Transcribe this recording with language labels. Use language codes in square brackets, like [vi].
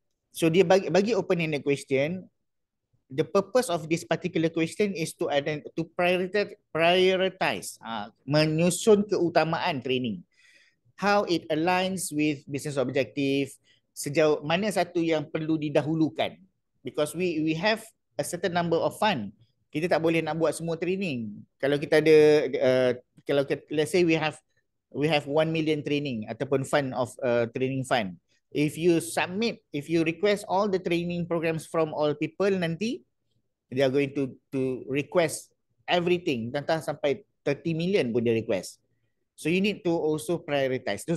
[ms] So dia bagi [en] open-ended question. The purpose of this particular question is to prioritize, [ms] menyusun keutamaan training. [en] How it aligns with business objective, [ms] sejauh mana satu yang perlu didahulukan. [en] Because we have a certain number of fund. [ms] Kita tak boleh nak buat semua training. Kalau kita ada, kalau [en] let's say we have 1 million training [ms] ataupun [en] fund of training fund. If you request all the training programs from all people, [ms] nanti [en] they are going to request everything. [ms] Tentang sampai 30 million pun dia request. [en] So you need to also prioritize.